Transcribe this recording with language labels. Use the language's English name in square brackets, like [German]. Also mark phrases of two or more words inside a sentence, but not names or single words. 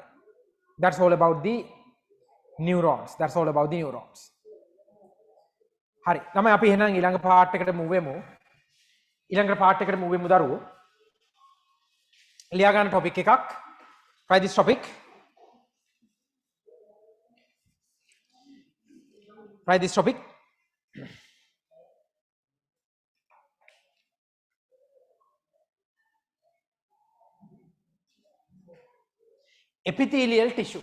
[English] That's all about the neurons. That's all about the neurons. [Sinhala] හරි. ළමයි අපි එහෙනම් ඊළඟ part එකට move වෙමු. ඊළඟ part එකට move වෙමු දරුවෝ. ලියා ගන්න topic එකක්. [English] Try this topic. Try this topic. Epithelial tissue.